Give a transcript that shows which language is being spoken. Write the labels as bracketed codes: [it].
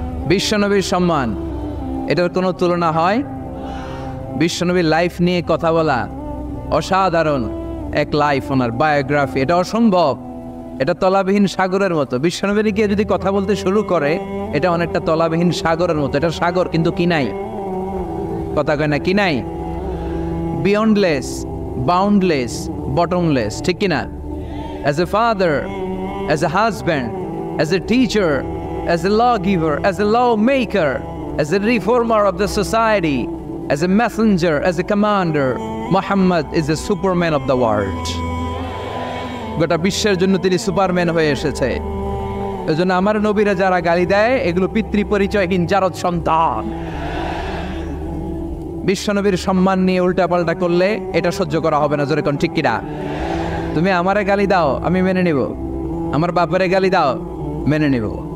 [bn] বিশ্বনবীর সম্মান, এটার কোনো তুলনা হয়? বিশ্বনবীর লাইফ নিয়ে কথা বলা অসাধারণ এক লাইফ, ওনার বায়োগ্রাফি, এটা অসম্ভব, এটা তলাবিহীন সাগরের মতো। বিশ্বনবীর গিয়ে যদি কথা বলতে শুরু করে, এটা অনেকটা তলাবিহীন সাগরের মতো। এটা সাগর কিন্তু কি নাই? কথা কয় না, কি নাই? [en] beyondless, boundless, bottomless, [bn] ঠিক কিনা? [en] As a father, as a husband, as a teacher, as a lawgiver, as a lawmaker, as a reformer of the society, as a messenger, as a commander, Muhammad is a superman of the world. [bn] গোটা বিশ্বের জন্য তিনি Superman হয়ে এসেছে। এজন্য আমার নবীরা যারা গালি দেয়, এগুলো পিতৃ পরিচয়হীন জারদ সন্তান। বিশ্বনবীর সম্মান নিয়ে উল্টাপাল্টা করলে এটা সহ্য করা হবে না, জোরে কোন ঠিক কিনা? তুমি আমারে গালি দাও, আমি মেনে নিব। আমার বাপের গালি দাও, মেনে নিব।